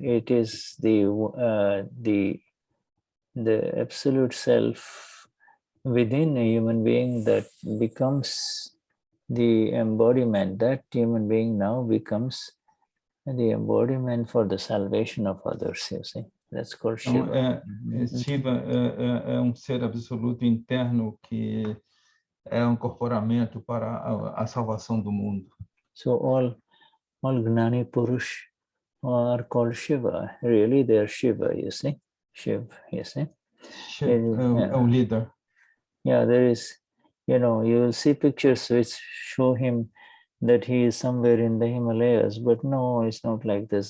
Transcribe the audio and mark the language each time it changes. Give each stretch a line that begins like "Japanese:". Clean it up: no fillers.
English: It is the absolute self within a human being that becomes the embodiment. That human being now becomes the embodiment for the salvation of others, you see. That's called Shiva.
Portuguese: Shiva é ser absoluto interno que é corporamento para a salvação do mundo.
English: So all Gnani Purush are called Shiva. Really, they are Shiva, you see. Shiv, you see. Leader. Yeah, there is, you will see pictures which show him that he is somewhere in the Himalayas, but no, it's not like this.